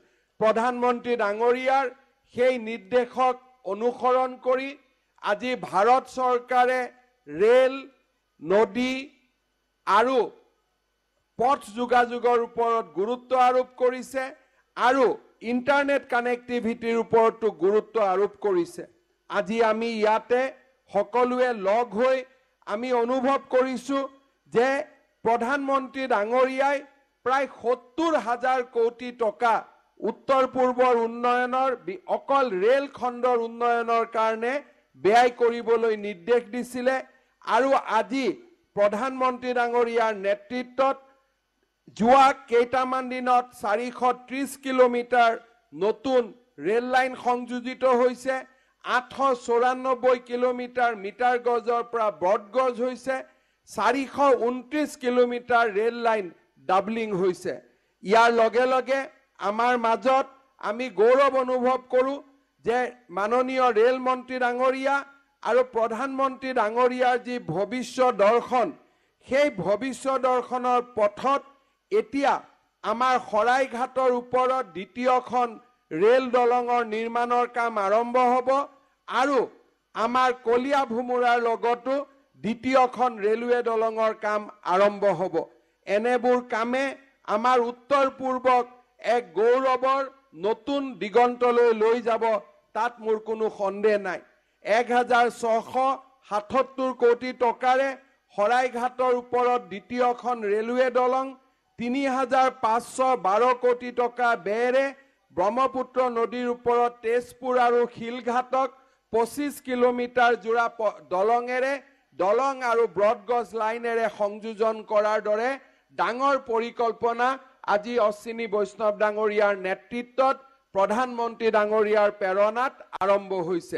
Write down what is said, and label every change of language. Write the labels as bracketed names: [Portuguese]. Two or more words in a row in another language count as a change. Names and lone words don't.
[Assamese] প্ৰধানমন্ত্ৰী ডাঙৰীয়াৰ সেই নির্দেশক অনুসরণ করি আজি ভারত সরকারে রেল, নদী আৰু পথ যোগাযোগৰ ওপৰত গুৰুত্ব আৰোপ কৰিছে আৰু [English] internet connectivity [Assamese] ওপৰতো গুৰুত্ব আৰোপ কৰিছে। আজি আমি ইয়াতে সকলোৱে লগ হৈ আমি অনুভৱ কৰিছো যে প্ৰধানমন্ত্ৰী ডাঙৰীয়াই প্ৰায় 70,000 কোটি টকা উত্তৰ পূৰ্বৰ উন্নয়নৰ অকল ৰেল খণ্ডৰ উন্নয়নৰ কাৰণে ব্যয় কৰিবলৈ নিৰ্দেশ দিছিলে আৰু আজি প্ৰধানমন্ত্ৰী ডাঙৰীয়াৰ নেতৃত্বত যোৱা কেইটামান দিনত 430 কিলোমিটাৰ নতুন ৰেল লাইন সংযোজিত হৈছে। 894 কিলোমিটাৰ মিটাৰ গজৰ পৰা ব্ৰডগজ হৈছে। 429 কিলোমিটাৰ ৰেল লাইন ডাবলিং হৈছে। ইয়াৰ লগে লগে আমাৰ মাজত আমি গৌৰৱ অনুভৱ কৰোঁ যে মাননীয় ৰেল মন্ত্ৰী ডাঙৰীয়া আৰু প্ৰধানমন্ত্ৰী ডাঙৰীয়াৰ জী ভৱিষ্য দৰ্শন সেই ভৱিষ্য দৰ্শনৰ পথত এতিয়া আমাৰ শৰাইঘাটৰ ওপৰত দ্বিতীয়খন ৰেল দলঙৰ নিৰ্মাণৰ কাম আৰম্ভ হ'ব আৰু আমাৰ কলিয়া ভোমোৰাৰ লগতো দ্বিতীয়খন ৰেলৱে দলঙৰ কাম আৰম্ভ হ'ব। এনেবোৰ কামে আমাৰ উত্তৰ পূৰ্বক এক গৌৰৱৰ নতুন দিগন্তলৈ লৈ যাব, তাত মোৰ কোনো সন্দেহ নাই। 1677 কোটি টকাৰে শৰাইঘাটৰ ওপৰত দ্বিতীয়খন ৰেলৱে দলং, 3512 কোটি টকা ব্যয়েৰে ব্ৰহ্মপুত্ৰ নদীৰ ওপৰত তেজপুৰ আৰু শিলঘাটক 25 কিলোমিটাৰ জোৰা দলঙেৰে দলং আৰু ব্ৰডগজ লাইনেৰে সংযোজন কৰাৰ দৰে ডাঙৰ পৰিকল্পনা আজি অশ্বিনী বৈষ্ণৱ ডাঙৰীয়াৰ নেতৃত্বত প্ৰধানমন্ত্ৰী ডাঙৰীয়াৰ প্ৰেৰণাত আৰম্ভ হৈছে।